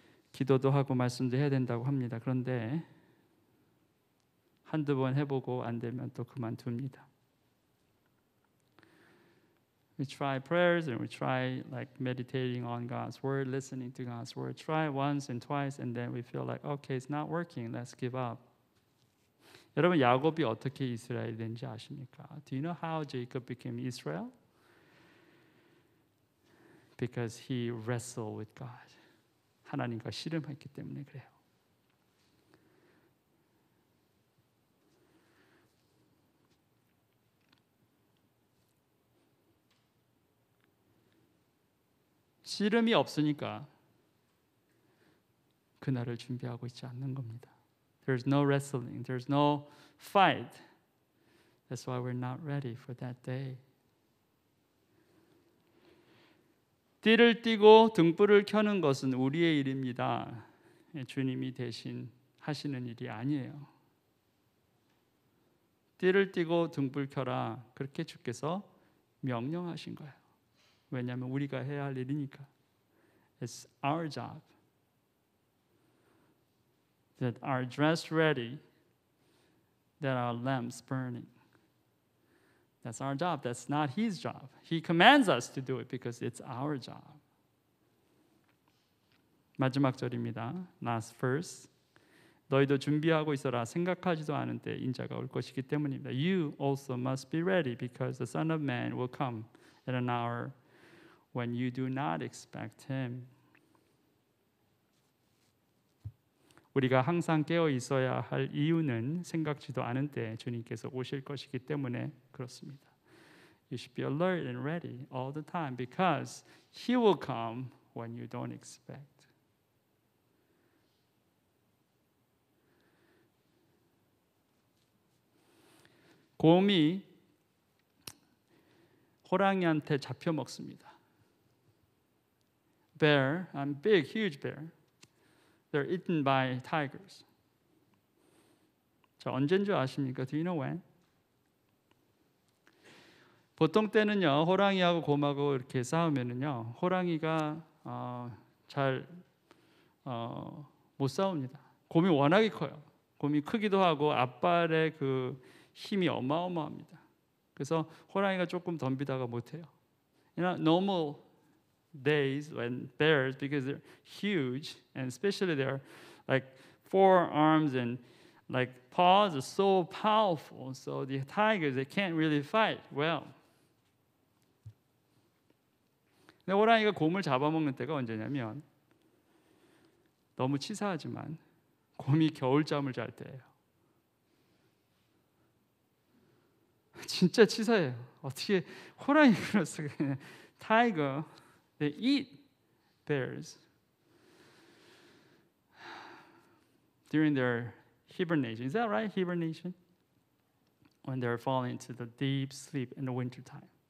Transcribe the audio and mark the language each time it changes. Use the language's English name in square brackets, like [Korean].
[Korean] 기도도 하고 말씀도 해야 된다고 합니다. 그런데 한두 번 해보고 안 되면 또 그만둡니다. [English] We try prayers and we try like meditating on God's word, listening to God's word. Try once and twice and then we feel like, okay, it's not working. Let's give up. [Korean] 여러분 야곱이 어떻게 이스라엘이 된지 아십니까? [English] Do you know how Jacob became Israel? Because he wrestled with God. [Korean] 하나님과 씨름했기 때문에 그래요. 씨름이 없으니까 그날을 준비하고 있지 않는 겁니다. There's no wrestling, there's no fight. That's why we're not ready for that day. 띠를 띠고 등불을 켜는 것은 우리의 일입니다. 주님이 대신 하시는 일이 아니에요. 띠를 띠고 등불 켜라. 그렇게 주께서 명령하신 거예요. 왜냐하면 우리가 해야 할 일이니까. [English] It's our job. That our dress ready, that our lamps burning. That's our job. That's not his job. He commands us to do it because it's our job. [Korean] 마지막 절입니다. [English] Last verse. [Korean] 너희도 준비하고 있어라. 생각하지도 않은 때 인자가 올 것이기 때문입니다. [English] You also must be ready because the Son of Man will come at an hour when you do not expect him. [Korean] 우리가 항상 깨어 있어야 할 이유는 생각지도 않은 때 주님께서 오실 것이기 때문에 그렇습니다. [English] You should be alert and ready all the time because He will come when you don't expect. [Korean] 곰이 호랑이한테 잡혀 먹습니다. [English] Bear, big, huge bear. They're eaten by tigers. [Korean] 자, 언제인 줄 아십니까? [English] Do you know when? [Korean] 보통 때는요, 호랑이하고 곰하고 이렇게 싸우면은요, 호랑이가 잘 못 싸웁니다. 곰이 워낙에 커요. 곰이 크기도 하고 앞발의 그 힘이 어마어마합니다. 그래서 호랑이가 조금 덤비다가 못 해요. [English] Normal days when bears, because they're huge and especially they're like forearms and like paws are so powerful, so the tigers they can't really fight well. [Korean] 근데 호랑이가 곰을 잡아먹는 때가 언제냐면 너무 치사하지만 곰이 겨울잠을 잘 때예요. 진짜 치사해요. 어떻게 호랑이 그럴 수가 있냐. [English] Tiger, they eat bears during their hibernation. Is that right? Hibernation? When they're falling into the deep sleep in the winter time.